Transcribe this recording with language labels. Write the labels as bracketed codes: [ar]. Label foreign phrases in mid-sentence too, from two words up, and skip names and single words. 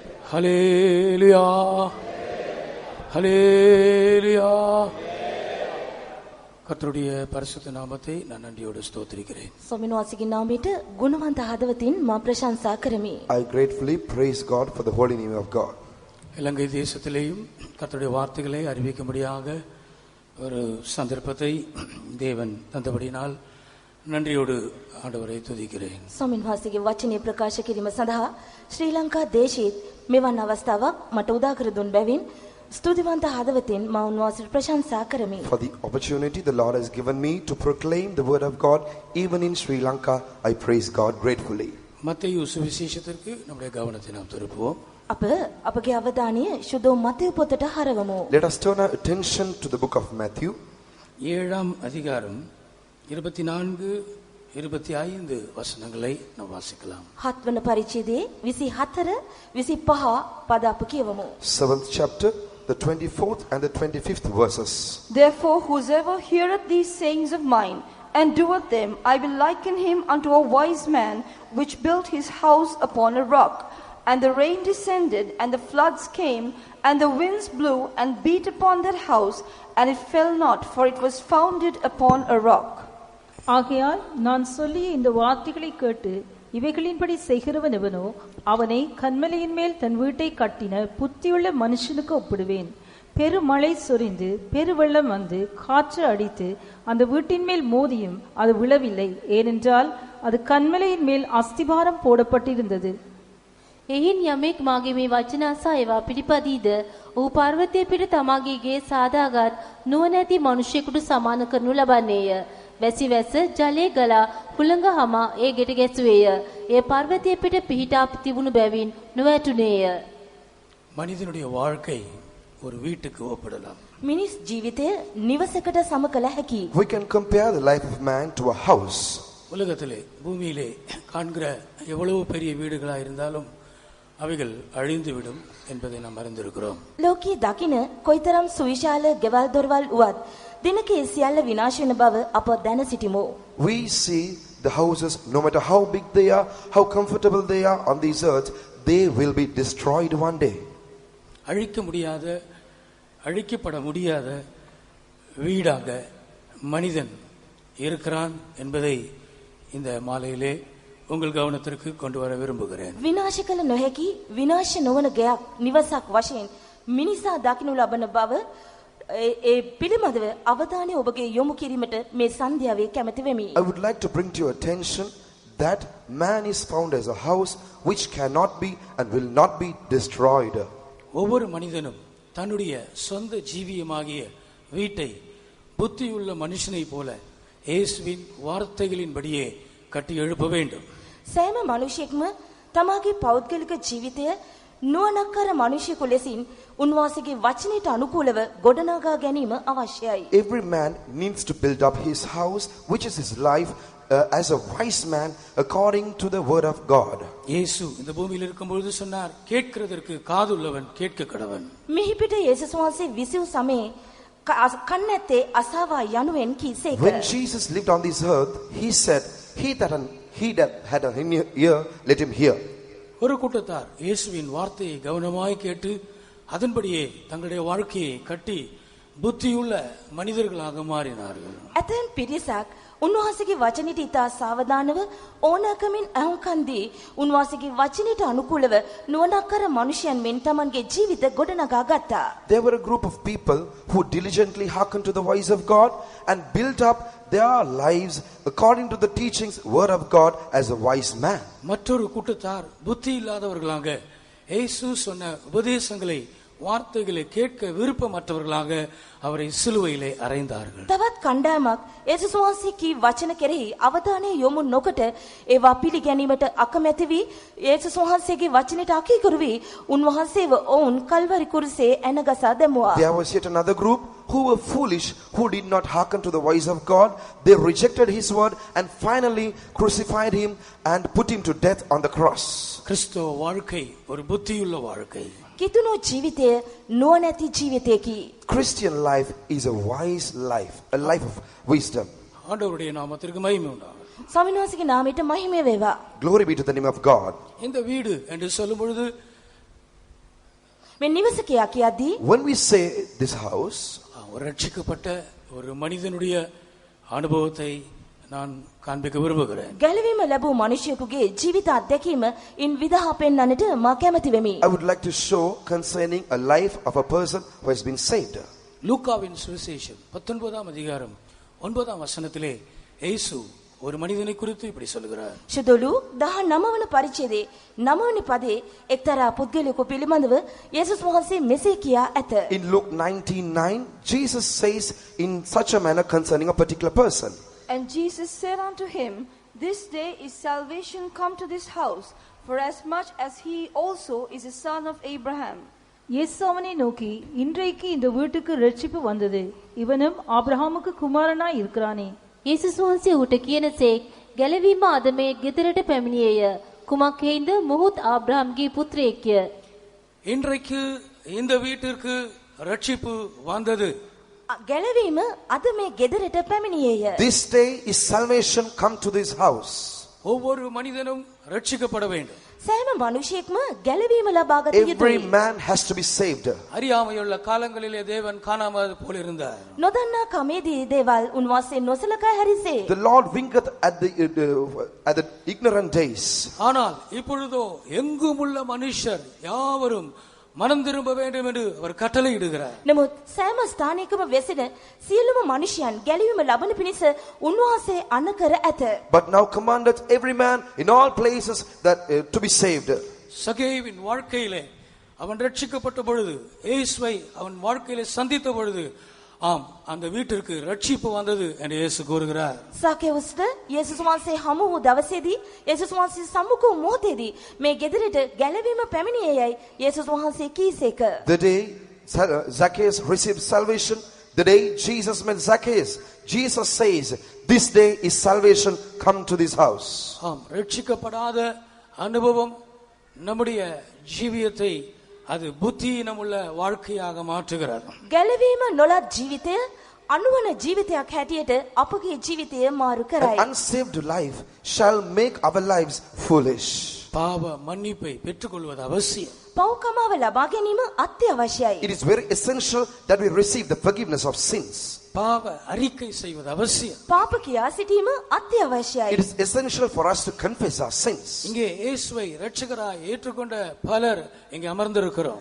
[ta] ஹல்லேலூயா, ஹல்லேலூயா. கர்த்தருடைய பரிசுத்த நாமத்தை நான் நன்றியோடு ஸ்தோத்திரிக்கிறேன். [si] ස්වාමීන් වහන්සේගේ නාමයට ගුණවන්ත හදවතින් මා ප්‍රශංසා කරමි. [en] I gratefully praise God for the holy name of God. [ta] இலங்கை தேசத்திலேயும் கர்த்தருடைய வார்த்தைகளை அறிவிக்கும்படியாக ஒரு சந்தர்ப்பத்தை தேவன் தந்தபடியினால் நன்றியோடு ஆண்டவரை துதிக்கிறேன். [si] ස්වාමීන් වහන්සේගේ වචනේ ප්‍රකාශ කිරීම සඳහා ශ්‍රී ලංකා දේශයේ මෙවන් අවස්ථාවක් මට උදා කර දුන් බැවින් ස්තුතිවන්ත හදවතින් මා උන්වහන්සේට ප්‍රශංසා කරමි. [en] For the opportunity the Lord has given me to proclaim the word of God even in Sri Lanka, I praise God gratefully. [ta] மத்தேயு சுவிசேஷத்திற்கு நம்முடைய கவனத்தை நாம் திருப்புவோம். [si] අපගේ අවධානය සුදෝ මතෙව් පොතට හරවමු. [en] Let us turn our attention to the book of Matthew. [ta] 7ஆம் அதிகாரம் 24-25 வசனங்களை நாம் வாசிக்கலாம். [si] 7 වන පරිච්ඡේදයේ 24 25 පද අප කියවමු. [en] 7th chapter, the 24th and the 25th verses. Therefore whosoever heareth these sayings of mine and doeth them, I will liken him unto a wise man which built his house upon a rock. And the rain descended, and the floods came, and the winds blew and beat upon that house, and it fell not, for it was founded upon a rock. [ta] ஆகையால் நான் சொல்லிய இந்த வார்த்தைகளை கேட்டு இவைகளின்படி செய்கிறவன் எவனோ அவனை கன்மலையின் மேல் தன் வீட்டை கட்டின புத்தியுள்ள மனுஷனுக்கு ஒப்பிடுவேன். பெருமழை சொரிந்து பெருவெள்ளம் வந்து காற்று அடித்து அந்த வீட்டின் மேல் மோதியும் அது விழவில்லை, ஏனென்றால் அது கன்மலையின் மேல் அஸ்திபாரம் போடப்பட்டிருந்தது. [si] එයින් යමෙක් මාගේ මේ වචන අසා ඒවා පිළිපදීද ඔහු පර්වතයේ පිට තමාගේ ගේ සාදාගත් නුවණැති මිනිසෙකුට සමාන කරනු ලබන්නේය. වැසි වැස ජලයේ ගලා හුළඟ හමා ඒ ගෙට ගැසුවේය. ඒ පර්වතයේ පිට පිහිටා තිබුණු බැවින් නොවැටුනේය. [ta] மனிதனுடைய வாழ்க்கை ஒரு வீட்டுக்கு ஒப்பிடலாம். [si] මිනිස් ජීවිතය නිවසකට සම කළ හැකි. [en] We can compare the life of man to a house. [ta] உலகத்திலே பூமியிலே காண்கிற எவ்வளவு பெரிய வீடுகளா இருந்தாலும் அவைகள் அழிந்துவிடும் என்பதை நாம் அறிந்திருக்கிறோம். [si] ලෝකයේ දකින කොයිතරම් සුවිශාල ගෙවල් දොරවල් වුවත් දිනක ඒ සියල්ල විනාශ වෙන බව අප දැන සිටිමු. [en] We see the houses, no matter how big they are, how comfortable they are on this earth, they will be destroyed one day. [ta] அழிக்கப்பட முடியாத வீடாக மனிதன் இருக்கிறான் என்பதை இந்த மாலையிலே உங்கள் கவனத்திற்கு கொண்டு வர விரும்புகிறேன். [si] විනාශ කළ නොහැකි විනාශ නොවන ගයක් නිවසක් වශයෙන් මිනිසා දකිනු ලබන බව ඒ පිළිබඳව අවධානය ඔබගේ යොමු කිරීමට මේ සන්ධ්‍යාවේ කැමැති වෙමි. [en] I would like to bring to your attention that man is found as a house which cannot be and will not be destroyed. [ta] ஒவ்வொரு மனிதனும் தன்னுடைய சொந்த ஜீவியமாகிய வீட்டை புத்தியுள்ள மனுஷனை போல இயேசுவின் வார்த்தைகளின்படியே கட்டி எழுப்ப வேண்டும். [si] සෑම මනුෂ්‍යෙක්ම තමාගේ පෞද්ගලික ජීවිතය නුවණක්කර මනුෂ්‍යෙකු ලෙසින් උන්වහන්සේගේ වචනයට අනුකූලව ගොඩනගා ගැනීම අවශ්‍යයි. [en] Every man needs to build up his house, which is his life, as a wise man according to the word of God. [ta] இயேசு இந்த பூமியில் இருக்கும்போது சொன்னார், கேட்கிறதற்கு காதுள்ளவன் கேட்க கடவன். [si] මෙහි පිට යේසුස් වහන්සේ විසූ සමයේ කන්නැත්තේ අසාවා යනුවෙන් කීසේක. [en] When Jesus lived on this earth, he said, he that had an ear, let him hear. [ta] ஒரு கூட்டத்தார் இயேசுவின் வார்த்தையை கவனமாய் கேட்டு அதன்படியே தங்களுடைய வாழ்க்கையை கட்டி புத்தியுள்ள மனிதர்களாக மாறினார்கள். [si] ඇතැම් පිරිසක් උන්වහන්සේගේ වචනයට ඉතා සාවධානව ඕනෑකමින් අහුම්කන් දී උන්වහන්සේගේ වචනයට අනුකූලව නුවණක්කර මනුෂ්‍යයන් මෙන් තමන්ගේ ජීවිත ගොඩනගා ගත්තා. [en] There were a group of people who diligently hearkened to the voice of God and built up their lives according to the teachings word of God as a wise man. [ta] மற்றொரு கூட்டத்தார் புத்தி இல்லாதவர்களாக இயேசு சொன்ன உபதேசங்களை வார்த்தைகளை கேட்க விருப்பமற்றவர்களாக அவரை சிலுவையிலே அறைந்தார்கள். [si] තවත් කණ්ඩායමක් යේසුස් වහන්සේ කී වචන කෙරෙහි අවධානය යොමු නොකොට ඒවා පිළිගැනීමට අකමැති වී යේසුස් වහන්සේගේ වචනයට අකීකරු වී උන්වහන්සේව ඔවුන් කල්වරි කුරුසේ ඇනගසා දැමුවා. [en] There was yet another group who were foolish, who did not hearken to the voice of God. They rejected his word and finally crucified him and put him to death on the cross. [ta] கிறிஸ்தவ வாழ்க்கை ஒரு புத்தியுள்ள வாழ்க்கை. [si] කිතුණු ජීවිතය නුවණැති ජීවිතයකි. [en] Christian life is a wise life, a life of wisdom. [ta] ஆண்டவருடைய நாமத்திற்கு மகிமை உண்டாகட்டும். [si] ස්වාමීන් වහන්සේගේ නාමයට මහිම වේවා. [en] Glory be to the name of God. [ta] இந்த வீடு என்று சொல்லும் பொழுது [si] මේ නිවස කියා කියද්දී [en] When we say this house, [ta] ஒரு ரட்சிக்கப்பட்ட ஒரு மனிதனுடைய அனுபவத்தை நான் காண்பிக்க விரும்புகிறேன். [si] ගැලවීම ලැබූ මිනිසෙකුගේ ජීවිත අත්දැකීම ඉන් විදහා පෙන්වන්නට මා කැමැති වෙමි. [en] I would like to show concerning a life of a person who has been saved. [ta] லூக்காவின் சுவிசேஷம் 19ஆம் அதிகாரம் 9ஆம் வசனத்திலே இயேசு ஒரு மனிதனை குறித்து இப்படி சொல்கிறார். [si] ශුදුලු 19 වන පරිච්ඡේදයේ 9 වෙනි පදයේ එක්තරා පුද්ගලයෙකු පිළිබඳව යේසුස් වහන්සේ මෙසේ කියා ඇත. [en] In Luke 19:9, Jesus says in such a manner concerning a particular person. And Jesus said unto him, This day is salvation come to this house, for as much as he also is a son of Abraham. [ta] இயேசு அவனை நோக்கி, இன்றைக்கு இந்த வீட்டுக்கு ரட்சிப்பு வந்தது, இவனும் ஆபிரகாமுக்கு குமாரனாய் இருக்கிறானே. [si] යේසුස් වහන්සේ ඌට කියනසේක් ගැලවීම අද මේ ගෙදරට පැමිණියේය. කුමක් හේයින්ද? මොහුත් ආබ්‍රහම්ගේ පුත්‍රයෙක්ය. [ta] இன்றைக்கு இந்த வீட்டிற்கு ரட்சிப்பு வந்தது. [si] ගැලවීම අද මේ ගෙදරට පැමිණියේය. [en] This day is salvation come to this house. [ta] ஒவ்வொரு மனிதனும் ரட்சிக்கப்பட வேண்டும். [si] සෑම මිනිසෙක්ම ගැලවීම ලබා ගත [en] Every [si] යුතුයි. [en] man has to be saved. [ta] அறியாமையுள்ள காலங்களிலே தேவன் காணாமல் போல் இருந்தார். [si] නොදන්නා කමේදී දේවල් උන්වහන්සේ නොසලකා හැරිසේ. [en] The Lord winketh at the ignorant days. [ta] ஆனால் இப்பொழுதோ எங்கும் உள்ள மனுஷர் யாவரும் மனம் திரும்ப வேண்டும் என்று அவர் கட்டளையிடுகிறார். [si] නමුත් සෑම ස්ථානයකම වෙසෙන සියලුම මිනිසයන් ගැලවීම ලබන පිණිස උන්වහන්සේ අණ කර ඇත. [en] But now commandeth every man in all places that to be saved. [ta] சகேவின் வாழ்க்கையிலே அவன் ரட்சிக்கப்பட்ட பொழுது, இயேசுவை அவன் வாழ்க்கையிலே சந்தித்த பொழுது, ஆம் அந்த வீட்டிற்கு ரட்சிப்பு வந்தது என்று இயேசு கூறுகிறார். [si] සාකේවස්ට යේසුස් වහන්සේ හමු වූ දවසේදී යේසුස් වහන්සේ සම්මුඛ වූ මොහොතේදී මේ ගෙදරට ගැලවීම පැමිණියේයයි යේසුස් වහන්සේ කීසේක. [en] The day Zacchaeus received salvation, the day Jesus met Zacchaeus, Jesus says, this day is salvation come to this house. [ta] ஆம், ரட்சிக்கப்படாத அனுபவம் நம்முடைய ஜீவியத்தை அது புத்தியினமுள்ள வாழ்க்கையாக மாற்றுகிறது. [si] ගැලවීම නොලත් ජීවිතය අනුවන ජීවිතයක් හැටියට අපගේ ජීවිතය මාරු [en] An [si] කරයි. [en] unsaved life shall make our lives foolish. [ta] பாவ மன்னிப்பை பெற்றுக்கொள்வது அவசியம். [si] පව්කමාව ලබා ගැනීම අත්‍යවශ්‍යයි. [en] It is very essential that we receive the forgiveness of sins. [ta] பாவ அறிக்கை செய்வது அவசியம். [si] පාප කියා සිටීම අත්‍යවශ්‍යයි. [en] It is essential for us to confess our sins. [ta] இங்கே இயேசுவை இரட்சகராய் ஏற்றுக்கொண்ட பலர் இங்கே அமர்ந்திருக்கிறோம்.